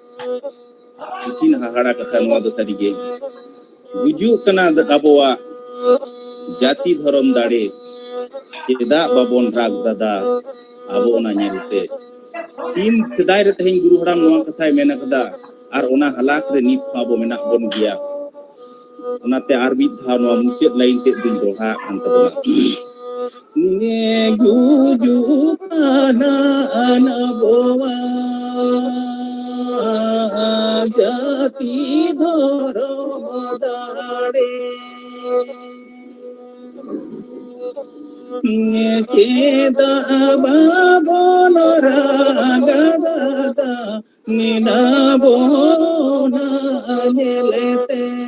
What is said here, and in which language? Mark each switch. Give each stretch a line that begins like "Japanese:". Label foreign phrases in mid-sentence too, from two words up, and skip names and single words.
Santali: ᱠᱤᱱ ᱦᱟᱦᱟᱲᱟ ᱠᱟᱛᱷᱟ ᱱᱚᱣᱟ ᱫᱚ ᱥᱟᱹᱨᱤᱜᱮ ᱜᱩᱡᱩᱜ ᱠᱟᱱᱟ ᱟᱵᱚᱣᱟᱜ ᱡᱟᱹᱛᱤ ᱫᱷᱚᱨᱚᱢ ᱫᱟᱲᱮ ᱪᱮᱫᱟᱜ ᱵᱟᱵᱚᱱ ᱨᱟᱜ ᱫᱟᱫᱟ ᱟᱵᱚ ᱚᱱᱟ ᱧᱮᱞᱛᱮ ᱛᱤᱱ ᱥᱮᱫᱟᱭ ᱨᱮ ᱛᱮᱦᱮᱧ ᱜᱩᱨᱩ ᱦᱟᱲᱟᱢ ᱱᱚᱣᱟ ᱠᱟᱛᱷᱟᱭ ᱢᱮᱱ ᱟᱠᱟᱫᱟ ᱟᱨ ᱚᱱᱟ ᱦᱟᱞᱟᱛ ᱨᱮ ᱱᱤᱛ ᱦᱚᱸ ᱟᱵᱚ ᱢᱮᱱᱟᱜ ᱵᱚᱱ ᱜᱮᱭᱟ ᱚᱱᱟᱛᱮ ᱟᱨ ᱢᱤᱫ ᱫᱷᱟᱣ ᱱᱚᱣᱟ ᱢᱩᱪᱟᱹᱫ ᱞᱟᱭᱤᱱ ᱛᱮ ᱫᱩᱧ ᱫᱚᱦᱲᱟᱜ ᱠᱟᱱ ᱛᱟᱵᱚᱱᱟ ᱜᱩᱡᱩᱜ ᱠᱟᱱᱟ ᱟᱵᱚᱣᱟᱜ জাতি ধরম দাড়ে চেদা বাবন রাগদাদা নিনাবো না জেলেতে